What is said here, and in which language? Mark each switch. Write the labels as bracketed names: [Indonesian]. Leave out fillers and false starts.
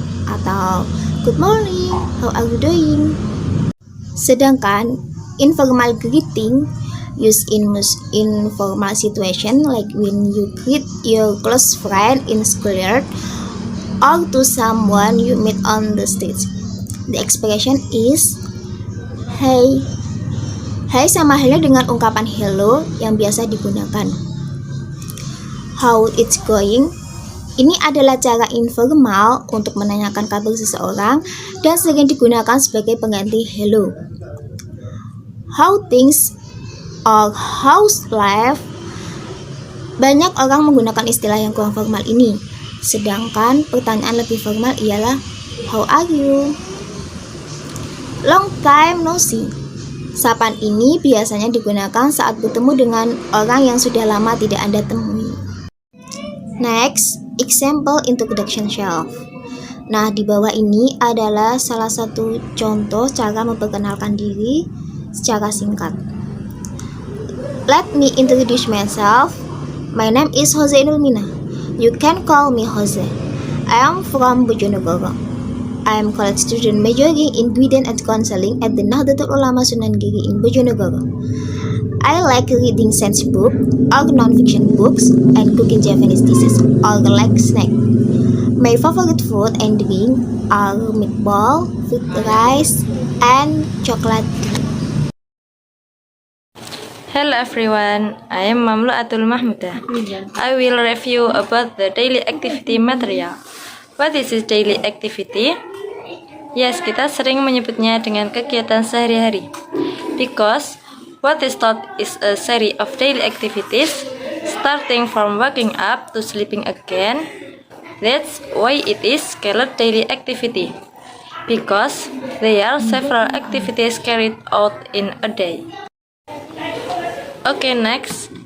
[Indonesian] Atau [English] good morning, how are you doing? [Indonesian] Sedangkan [English] informal greeting used in informal situation like when you greet your close friend in schoolyard or to someone you meet on the street. The expression is hey. [Indonesian] Hey sama halnya dengan ungkapan hello yang biasa digunakan. [English] How it's going? [Indonesian] Ini adalah cara informal untuk menanyakan kabar seseorang dan sering digunakan sebagai pengganti hello. [English] How things or how's life? [Indonesian] Banyak orang menggunakan istilah yang kurang formal ini. Sedangkan pertanyaan lebih formal ialah [English] how are you? Long time no see. [Indonesian] Sapaan ini biasanya digunakan saat bertemu dengan orang yang sudah lama tidak Anda temui. [English] Next, example introduction shelf. [Indonesian] Nah, di bawah ini adalah salah satu contoh cara memperkenalkan diri secara singkat. [English] Let me introduce myself. My name is Hozainul Mina. You can call me Jose. I am from Bojonegoro. I am college student majoring in Bidan and Counseling at the Nahdlatul Ulama Sunan Giri in Bojonegoro. I like reading science book or non-fiction books and cooking Japanese dishes or like snack. My favorite food and drink are meatball, fried rice, and chocolate tea. Hello everyone, I am Mamlaatul Mahmuda. I will review about the daily activity material. What is this daily activity? Yes, [Indonesian] kita sering menyebutnya dengan kegiatan sehari-hari. [English] Because what is taught is a series of daily activities starting from waking up to sleeping again, That's why it is called daily activity, because there are several activities carried out in a day. Okay, next.